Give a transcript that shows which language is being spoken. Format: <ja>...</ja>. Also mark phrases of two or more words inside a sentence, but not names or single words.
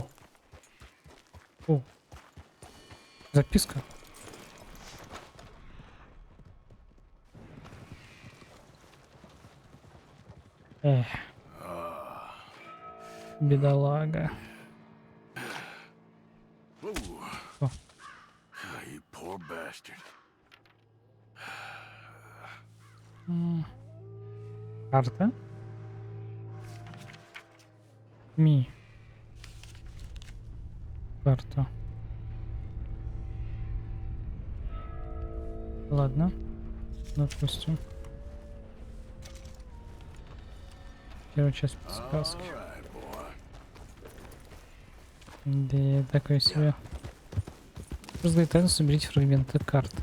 <ru>О. Записка. Эх. Бедолага. О.</ru> <en>You poor bastard.</en> <ru>Карта. Ми. Карта. Ладно. Допустим. Первая часть подсказки. Да, такое себе. Просто тайну соберите фрагменты карты.</ru>